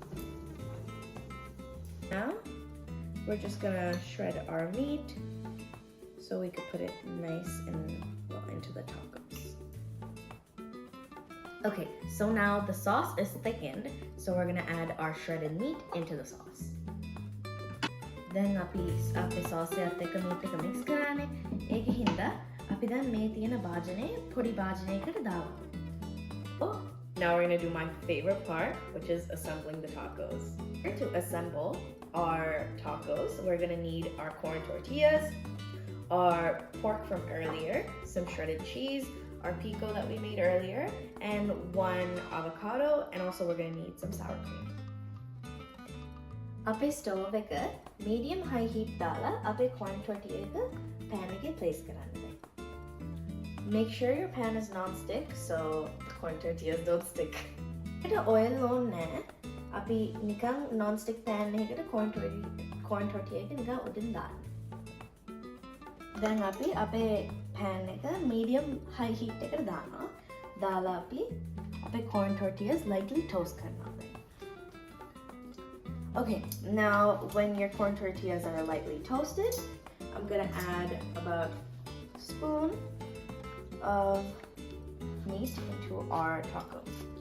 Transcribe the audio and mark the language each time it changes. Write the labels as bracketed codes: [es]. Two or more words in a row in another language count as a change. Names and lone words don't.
[en] Now we're just gonna shred our meat so we could put it nice and well into the tacos. Okay, so now the sauce is thickened, so we're gonna add our shredded meat into the sauce. [si] Then අපි sauce එකත් එක්ක meat එක mix කරන්නේ. ඒක හින්දා අපි දැන් මේ තියෙන භාජනයේ පොඩි භාජනයකට දාමු. [en] Oh, now we're gonna do my favorite part, which is assembling the tacos. To assemble our tacos, we're gonna need our corn tortillas, our pork from earlier, some shredded cheese, our pico that we made earlier, and 1 avocado, and also we're gonna need some sour cream. [si] අපේ stove එක [en] medium high heat [si] දාලා අපේ [en] corn tortilla [si] එක pan එකේ place කරන්න. [en] Make sure your pan is non-stick so corn tortillas don't stick. It's oil [si] ඕනේ නැහැ. අපි නිකන් [en] non-stick pan [si] එකකට [en] corn tortilla [si] එක නිකන් උඩින් දාන්න. දැන් අපි අපේ pan එක [en] medium high heat [si] එකට දානවා. දාලා අපි අපේ [en] corn tortillas lightly toast [si] කරනවා. [en] Okay, now when your corn tortillas are lightly toasted, I'm gonna add about a spoon of meat into our tacos.